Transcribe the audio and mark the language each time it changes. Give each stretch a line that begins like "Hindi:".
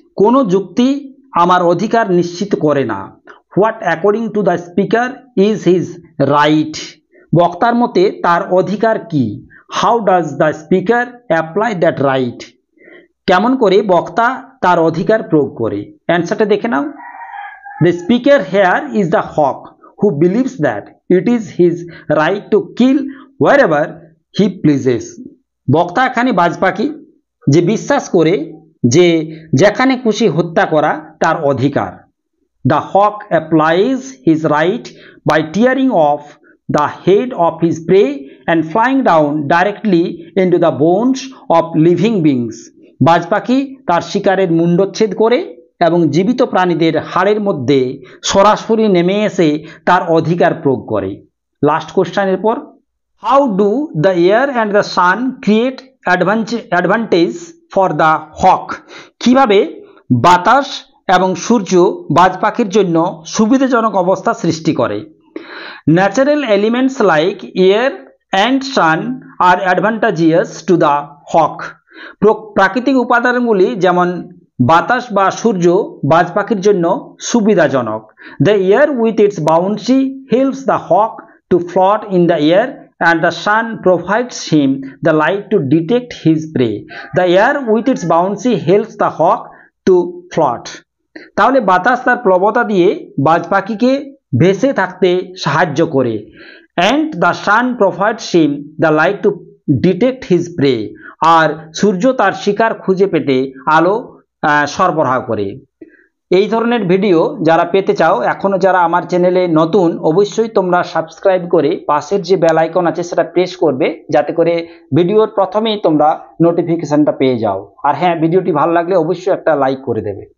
Bangla: কোনো যুক্তি আমার অধিকার নিশ্চিত করে না।
English: What according to the speaker is his right.
Bangla: বক্তার মতে তার অধিকার কি?
English: How does the speaker apply that right.
Bangla: কেমন করে বক্তা তার অধিকার প্রয়োগ করে? অ্যান্সারটা দেখে নাও।
English: The speaker here is the hawk who believes that it is his right to kill wherever he pleases.
Bangla: বক্তা এখানে বাজ পাখি যে বিশ্বাস করে যে যেখানে খুশি হত্যা করা তার অধিকার।
English: The hawk applies his right by tearing off the head of his prey and flying down directly into the bones of living beings.
Bangla: বাজ পাখি তার শিকারের মুণ্ডচ্ছেদ করে এবং জীবিত প্রাণীদের হাড়ের মধ্যে সরাসরি নেমে এসে তার অধিকার প্রয়োগ করে।
English: Last কোশ্চেনের পর, how do the air and the sun create advantage for the hawk.
Bangla: কিভাবে বাতাস এবং সূর্য বাজ পাখির জন্য সুবিধাজনক অবস্থা সৃষ্টি করে?
English: Natural elements like air and sun are advantageous to the hawk.
Bangla: প্রাকৃতিক উপাদানগুলি যেমন বাতাস বা সূর্য বাজ পাখির জন্য সুবিধাজনক।
English: The air with its bouncy helps the hawk to float in the air and the sun provides him the light to detect his prey. The air with its buoyancy helps the hawk to float.
Bangla: তাহলে বাতাস তার প্রবলতা দিয়ে বাজ পাখিকে ভেসে থাকতে সাহায্য করে।
English: And the sun provides him the light to detect his prey.
Bangla: আর সূর্য তার শিকার খুঁজে পেতে আলো সরবরাহ করে। এই ধরনের ভিডিও যারা পেতে চাও, এখনো যারা আমার চ্যানেলে নতুন, অবশ্যই তোমরা সাবস্ক্রাইব করে পাশের যে বেল আইকন আছে সেটা প্রেস করবে যাতে করে ভিডিওর প্রথমেই তোমরা নোটিফিকেশনটা পেয়ে যাও। আর হ্যাঁ, ভিডিওটি ভালো লাগলে অবশ্যই একটা লাইক করে দেবে।